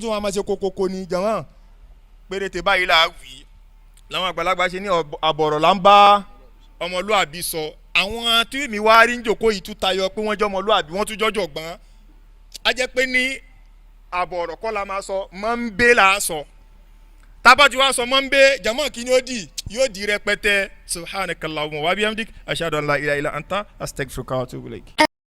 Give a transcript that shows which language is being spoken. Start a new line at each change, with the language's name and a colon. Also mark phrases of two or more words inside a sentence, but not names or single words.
Yoruba: tún wọn máa ṣe kokoko ni jàmọ́ péréte báyìí là á wí làwọn àgbàlagbà ṣe ní àbọ̀rọ̀ là ń bá ọmọlúàbí sọ àwọn tí mi wá rí ń jòkó yìí tún tayọ pé wọ́n jẹ́ ọmọlúàbí wọ́n tún jọ́jọ̀ gbọ́n á jẹ́ pé ní àbọ̀rọ̀ kọ́ la máa sọ mọ́ ń bẹ́ là á sọ tábàtí wàá sọ mọ́ ń bẹ́ jàmọ́ kí ni yóò di rẹpẹtẹ
Arabic: سبحانك اللهم وبحمدك أشهد أن لا إله إلا أنت أستغفرك وأتوب إليك.